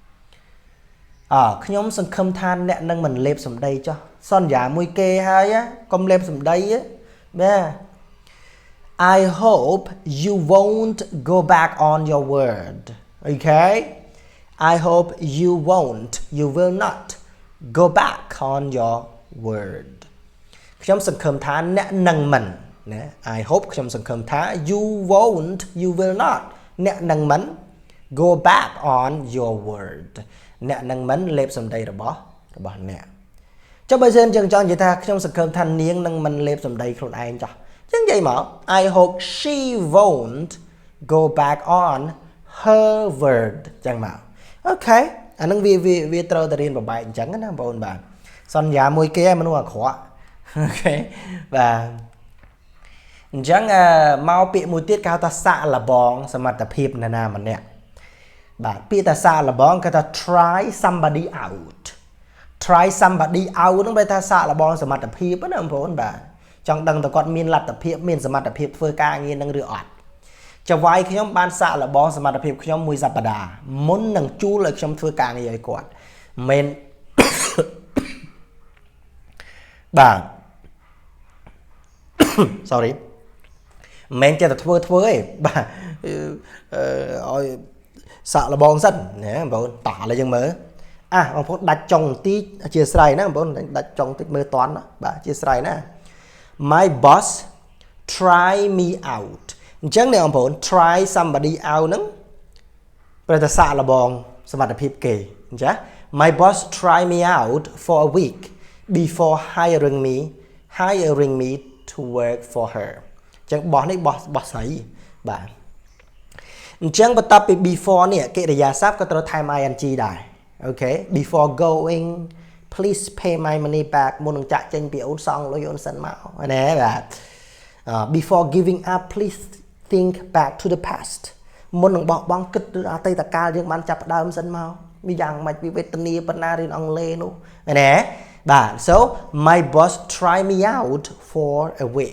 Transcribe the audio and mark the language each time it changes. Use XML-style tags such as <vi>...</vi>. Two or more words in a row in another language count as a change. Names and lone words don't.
<km>ខ្ញុំសង្ឃឹមថាអ្នកនឹងមិនលេបសម្ដីចុះសន្យាមួយគេហើយកុំលេបសម្ដីបាទ</km> <en>I hope you won't go back on your word okay I hope you will not go back on your</en> <km>word ខ្ញុំសង្ឃឹមថាអ្នកនឹងមិនណា</km> <en>I hope</en> <km>ខ្ញុំសង្ឃឹមថា</km> <en>you will not</en> <km>អ្នកនឹងមិន</km> <en>go back on your word</en> <km>អ្នកនឹងមិន លេបសម្ដីរបស់អ្នកចុះបើយើងចង់និយាយថាខ្ញុំសង្ឃឹមថានាងនឹងមិនលេបសម្ដីខ្លួនឯងចុះ ចឹងនិយាយមក</km> <en>I hope she won't go back on her word</en> <km>ចឹងមកអូខេអានឹងវាត្រូវតែរៀនបបែកអញ្ចឹងណាបងប្អូនបាទសន្យាមួយគេមនុស្សអាក្រក់អូខេបាទអញ្ចឹងមកពាក្យមួយទៀតគេហៅថាសាកល្បងសមត្ថភាពនរណាម្នាក់បាទពាក្យថាសាកល្បងគេថា</km> <en>try somebody out</en> <km>ហ្នឹងបែរថាសាកល្បងសមត្ថភាពណាបងប្អូនបាទចង់ដឹងតើគាត់មានលទ្ធភាពមានសមត្ថភាពធ្វើការងារនឹងឬអត់ចវាយខ្ញុំបានសាកល្បងសមត្ថភាពខ្ញុំមួយសប្តាហ៍មុននឹងជួលឲ្យខ្ញុំធ្វើការងារឲ្យគាត់មិន បាទ sorry មិនចេះតែធ្វើឯងបាទឲ្យសាកល្បងសិនណាបងប្អូនតោះឥឡូវយើងមើលបងប្អូនដាច់ចុងបន្តិចអធិស្ឋានណាបងប្អូនដាច់ចុងបន្តិចមើលតន់បាទអធិស្ឋានណា</km> <en>My boss try me out</en> <km>អញ្ចឹងអ្នកបងប្អូន</km> <en>try somebody out</en> <km>ហ្នឹងប្រហែលសាកល្បងសមត្ថភាពគេអ</km> <en>ញ្ចឹង My boss try me out for a week before hiring me to work for her អញ្ចឹង boss នេះ boss ស្រីបាទអញ្ចឹងបន្ទាប់ពី before</en> <km>នេះកិរិយាសព្ទក៏ត្រូវថែម</km> <en>ing ដែរអូខេ before going please pay my money back</en> <km>មុននឹងចាក់ចេញពីអូនសងលុយអូនសិនមកណាបាទ</km> <en>before giving up please think back to the past</en> <km>មុននឹងបោះបង់គិតទៅអតីតកាលយើងបាន ចាប់ផ្ដើមសិនមកវាយ៉ាងម៉េចវាវេទនាប៉ុណ្ណារៀនអង់គ្លេសនោះណាបាទ</km> <en>so my boss try me out for a week</en>